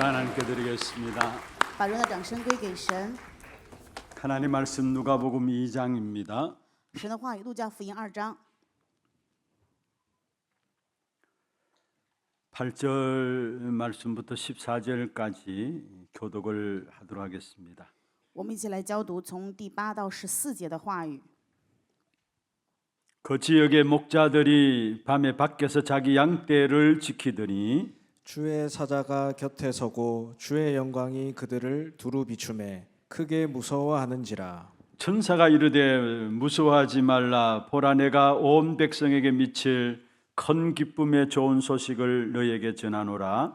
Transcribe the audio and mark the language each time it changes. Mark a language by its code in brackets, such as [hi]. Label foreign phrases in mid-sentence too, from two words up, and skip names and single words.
[ko] 하나님께 드리겠습니다. [zh] 把荣耀掌声归给神。 [ko] 하나님 말씀 누가복음 2장입니다. [zh] 神的话语，路加福音2章 [ko] 8절 말씀부터 14절까지 교독을 하도록 하겠습니다. [zh] 我们一起来交读从第8到14节的话语。 [ko] 그 지역의 목자들이 밤에 밖에서 자기 양떼를 지키더니 주의 사자가 곁에 서고 주의 영광이 그들을 두루 비추매 크게 무서워하는지라. 천사가 이르되 무서워하지 말라. 보라, 내가 온 백성에게 미칠 큰 기쁨의 좋은 소식을 너희에게 전하노라.